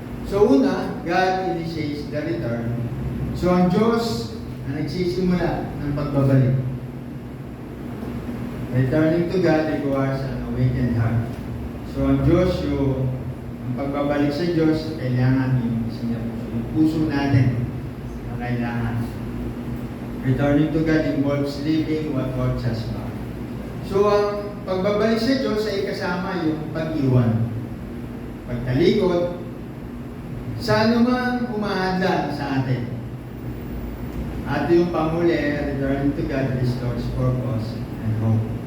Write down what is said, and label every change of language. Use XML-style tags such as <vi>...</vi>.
<tl>So una,</tl> <en>God initiates the return.</en> <tl>So ang Diyos na nagsisimula ng pagbabalik.</tl> <en>Returning to God requires an awakened heart.</en> <tl>So ang Diyos, ang pagbabalik sa Diyos, kailangan yung puso natin na kailangan.</tl> <en>Returning to God involves leaving what holds us back.</en> <tl>So ang pagbabalik sa Diyos ay kasama yung pag-iwan, pagtalikod, sa anumang humahadlan sa atin. At yung panguli,</tl> <en>returning to God restores purpose and hope.</en>